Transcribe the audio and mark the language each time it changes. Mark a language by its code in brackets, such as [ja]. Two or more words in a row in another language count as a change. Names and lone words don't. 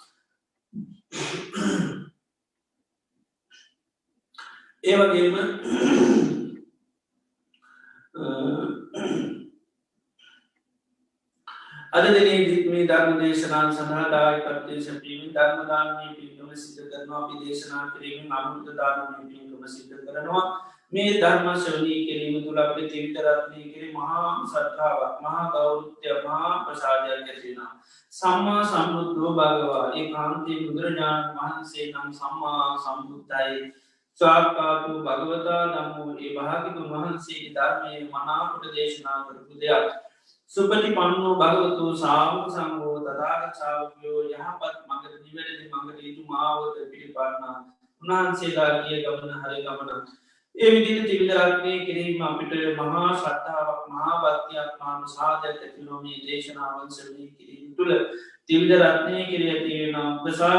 [si] ඒ වගේම අද දිනේදීත් මේ ධර්ම දේශනාව සඳහා දායකත්වයෙන් සැපීමෙන් ධර්ම දානමය පින්කම සිදු කරනවා. අපි දේශනා කිරීමෙන් අමෘත දානමය පින්කම සිදු කරනවා. මේ ධර්ම ශ්‍රවණය කිරීම තුළ අපේ ත්‍රිවිධ රත්නයේ කෙරෙහි මහා ශ්‍රද්ධාවක්, මහා ගෞරවය, මහා ප්‍රසාදයක් ඇති වෙනවා. [pi] සම්මා සම්බුද්ධෝ භගවා [si] ඒකාන්තේ බුදුරජාණන් වහන්සේ නම් සම්මා සම්බුද්ධයි. [pi] සාක්කාතු භගවතා ධම්මෝ [si] ඒ භාග්‍යවතුන් වහන්සේගේ ධර්මයේ මනාකොට දේශනා කරපු දෙයක්. [pi] සුපටිපන්නෝ භගවතු ශාවක සංඝෝ [si] තථාගත ශාවකයෝ යහපත් මඟට නිවැරදි මඟට යතු මාවත පිළිපන්නා උන්වහන්සේලාගේ ගමන හරි ගමන ඒ විදිහට ත්‍රිවිධ රත්නයේ කිරීම අපිට මහා ශ්‍රද්ධාවක් මහා භක්තියක් මහා ප්‍රසාදයක් ඇති වෙනවා මේ දේශනාවන් ශ්‍රවණය කිරීම තුළ ත්‍රිවිධ රත්නයේ කිරිය තියෙන ප්‍රසාද